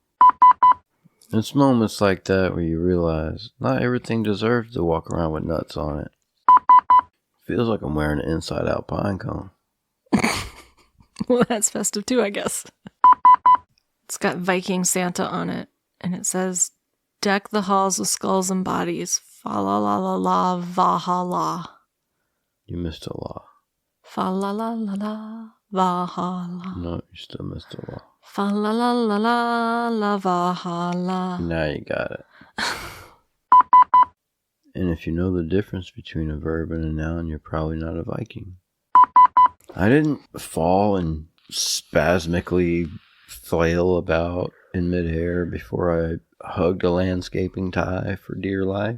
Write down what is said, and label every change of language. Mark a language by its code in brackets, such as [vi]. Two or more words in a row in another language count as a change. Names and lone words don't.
[en] It's moments like that where you realize not everything deserves to walk around with nuts on it. Feels like I'm wearing an inside-out pine cone. Well, that's festive too, I guess. It's got Viking Santa on it, and it says, deck the halls with skulls and bodies. Fa la la la la Valhalla. You missed a law. Fa la la la la Valhalla. No, you still missed a law. Fa la la la la la Valhalla. Now you got it. And if you know the difference between a verb and a noun, you're probably not a Viking. I didn't fall and spasmically flail about in midair before I hugged a landscaping tie for dear life.